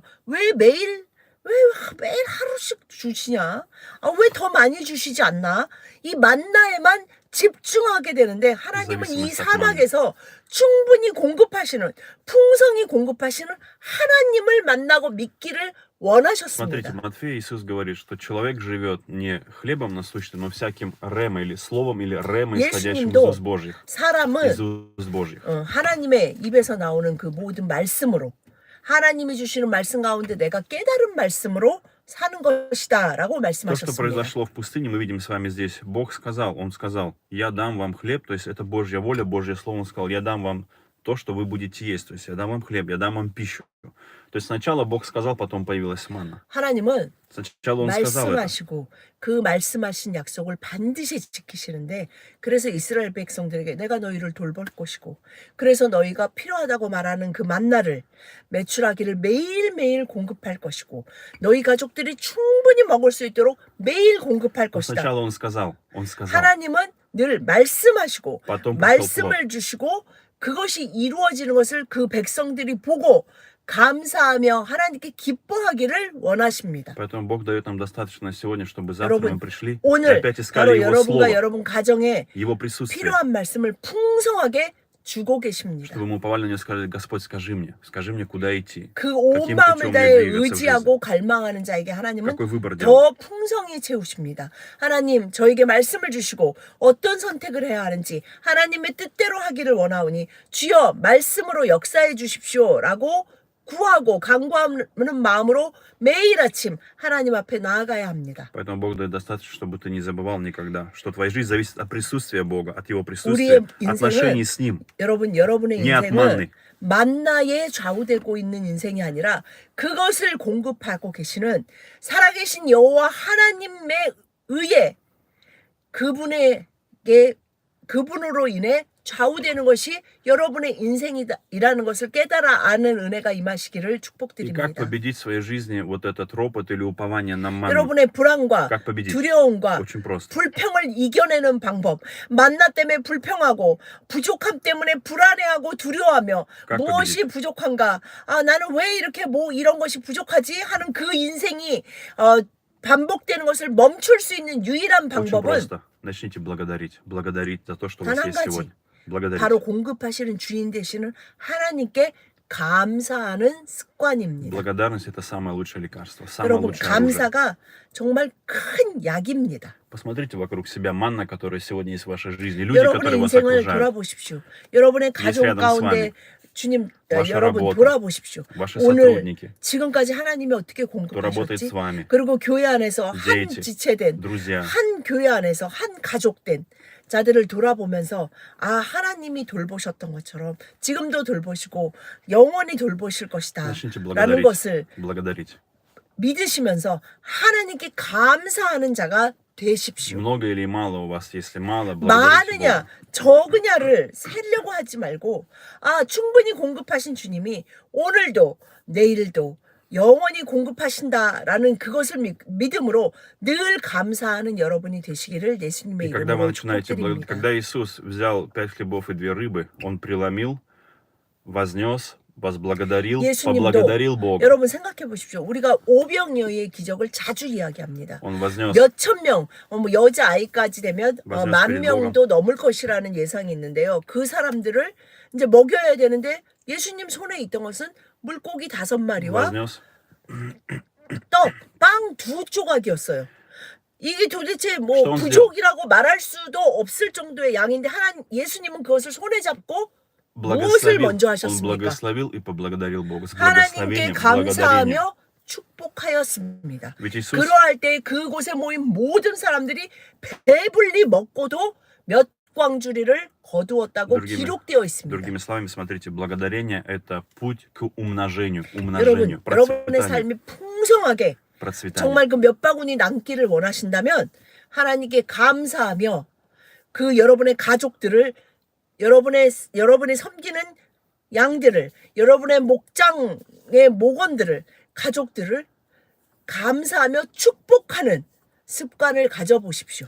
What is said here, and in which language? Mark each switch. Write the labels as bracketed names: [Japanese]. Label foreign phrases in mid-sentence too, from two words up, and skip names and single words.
[Korean] 왜 매일 하루씩 주시냐? 왜 더 많이 주시지 않나? 이 만나에만 집중하게 되는데 하나님은 이 사막에서 충분히 공급하시는 풍성히 공급하시는 하나님을 만나고 믿기를 원하셨습니다. [Russian] Смотрите, Матфея Иисус говорит, что человек живет не хлебом насущным, но всяким рема или словом, или рема, исходящим из [Korean] 예수님도 [Russian] уст Божьих. [Korean] 사람은 [Russian] Из уст Божьих. [Korean] 하나님의 입에서 나오는 그 모든 말씀으로 하나님이 주시는 말씀 가운데 내가 깨달은 말씀으로 사는 것이다 라고 [Russian] То, что [Korean] 말씀하셨습니다. [Russian] произошло в пустыне, мы видим с вами здесь. Бог сказал, Он сказал, я дам вам хлеб, то есть это Божья воля, Божье слово. Он сказал, я дам вам то, что вы будете есть, то есть я дам вам хлеб, я дам вам пищу. То есть сначала Бог сказал, потом появилась манна. [Korean] 하나님은 [Russian] Сначала Он сказал это. [Korean] 말씀하시고 그 말씀하신 약속을 반드시 지키시는데 그래서 이스라엘 백성들에게 내가 너희를 돌볼 것이고 그래서 너희가 필요하다고 말하는 그 만나를 매출하기를 매일매일 공급할 것이고 너희 가족들이 충분히 먹을 수 있도록 매일 공급할 것이다. [Russian] Сначала Он сказал, [Korean] 하나님은 늘 말씀하시고 [Russian] Потом пришел плод. [Korean] 말씀을 주시고 그것이 이루어지는 것을 그 백성들이 보고 감사하며 하나님께 기뻐하기를 원하십니다. [Russian] Поэтому Бог дает нам достаточно сегодня, чтобы завтра [Korean] 여러분, [Russian] мы пришли и [Korean] 오늘 [Russian] опять искали [Korean] 바로 [Russian] Его [Korean] 여러분과 [Russian] Слово, [Korean] 여러분 가정에 [Russian] Его присутствие, [Korean] 필요한 말씀을 풍성하게 주고 계십니다. [Russian] чтобы мы уповали на Него и сказали: Господь, скажи мне, куда идти, [Korean] 그 온 [Russian] каким [Korean] 마음을 [Russian] путем мне [Korean] 다해 [Russian] двигаться в жизни, [Korean] 의지하고 갈망하는 자에게 하나님은 [Russian] какой выбор делать. [Korean] 더 풍성히 채우십니다. 하나님 저에게 말씀을 주시고 어떤 선택을 해야 하는지 하나님의 뜻대로 하기를 원하오니 주여 말씀으로 역사해 주십시오라고 구하고 간구하는 마음으로 매일 아침 하나님 앞에 나아가야 합니다. [Russian] Поэтому Бог дает достаточно, чтобы ты не забывал никогда, что твоя жизнь зависит от присутствия Бога, от Его [Korean] 우리의 [Russian] присутствия, отношений [Korean] 인생은 [Russian] с Ним. [Korean] 여러분의 [Russian] Не от [Korean] 인생은 [Russian] манны. [Korean] 만나에 좌우되고 있는 인생이 아니라 그것을 공급하고 계시는 살아계신 여호와 하나님에 의해 그분으로 인해 좌우되는 것이 여러분의 인생이라는 것을 깨달아 아는 은혜가 임하시기를 [Russian] И как [Korean] 축복드립니다. [Russian] победить в своей жизни вот этот ропот или упование на манну? [Korean] 여러분의 불안과 [Russian] Как победить? [Korean] 두려움과 [Russian] Очень просто. [Korean] 불평을 이겨내는 방법. 만나 때문에 불평하고 부족함 때문에 불안해하고 두려워하며 깎아내기. 무엇이 부족한가? 아, 나는 왜 이렇게 뭐 이런 것이 부족하지? 하는 그 인생이 반복되는 것을 멈출 수 있는 유일한 [Russian] Очень [Korean] 방법은 [Russian] просто. Начните благодарить. Благодарить за то, что у [Korean] 단 [Russian] вас [Korean] 한 [Russian] есть [Korean] 가지. [Russian] сегодня. благодарить. [Korean] 바로 공급하시는 주인 되시는 하나님께 감사하는 습관입니다. [Russian] Благодарность — это самое лучшее лекарство, самое [Korean] 여러분, [Russian] лучшее оружие. [Korean] 감사가 정말 큰 약입니다. [Russian] Посмотрите вокруг себя, манна, которая сегодня есть в вашей жизни, люди, [Korean] 여러분의 [Russian] которые вас [Korean] 인생을 [Russian] окружают, [Korean] 돌아보십시오. 여러분의 가족 [Russian] рядом с [Korean] 가운데 [Russian] вами. [Korean] 주님, [Russian] Ваша [Korean] 여러분 [Russian] работа, [Korean] 돌아보십시오. [Russian] ваши [Korean] 오늘 [Russian] сотрудники, [Korean] 지금까지 하나님이 어떻게 [Russian] кто работает [Korean] 공급하셨지? [Russian] с вами, [Korean] 그리고 교회 안에서 한 [Russian] дети, [Korean] 지체된 [Russian] друзья. [Korean] 한 교회 안에서 한 가족된 자들을 돌아보면서 아 하나님이 돌보셨던 것처럼 지금도 돌보시고 영원히 돌보실 것이다 [Russian] Начните [Korean] 라는 것을 [Russian] благодарить. [Korean] 믿으시면서 하나님께 감사하는 자가 되십시오. [Russian] Много или мало у вас, если мало, благодарите [Korean] 많으냐 [Russian] Бога. [Korean] 적으냐를 세려고 하지 말고 아 충분히 공급하신 주님이 오늘도 내일도 영원히 공급하신다라는 그것을 믿음으로 늘 감사하는 여러분이 되시기를 예수님의 [Russian] И когда вы [Korean] 이름으로 [Russian] начинаете, [Korean] 축복드립니다. [Russian] когда Иисус взял 5 хлебов и 2 рыбы, Он преломил, вознес, возблагодарил, [Korean] 예수님도 [Russian] поблагодарил Бога. [Korean] 여러분 생각해 보십시오. 우리가 오병이어의 기적을 자주 이야기합니다. [Russian] Он вознес, [Korean] 몇천 명, 뭐 여자 아이까지 되면 맞아요. 10,000명도 넘을 것이라는 예상이 있는데요. 그 사람들을 이제 먹여야 되는데 예수님 손에 있던 것은 물고기 5마리와 [Russian] вознес. [Korean] 떡, 빵 2조각이었어요. 이게 도대체 뭐 [Russian] что он [Korean] 부족이라고 말할 수도 없을 정도의 양인데 예수님은 그것을 손에 잡고 무엇을 [Russian] Благословил, [Korean] 먼저 [Russian] Он [Korean] 하셨습니까? [Russian] благословил и поблагодарил Бога. С [Korean] 하나님께 [Russian] благословением, благодарением. [Korean] 감사하며 축복하였습니다. [Russian] Ведь Иисус, [Korean] 그러할 때 그곳에 모인 모든 사람들이 배불리 먹고도 몇 광주리를 거두었다고 기록되어 있습니다. [Russian] другими словами, смотрите, благодарение — это путь к умножению, [Korean] 여러분의 [Russian] процветанию, [Korean] 삶이 풍성하게 [Russian] процветанию. [Korean] 정말 그 몇 바구니 남기를 원하신다면 하나님께 감사하며 그 여러분의 가족들을 여러분이 섬기는 양들을 여러분의 목장의 목원들을 가족들을 감사하며 축복하는 습관을 가져보십시오.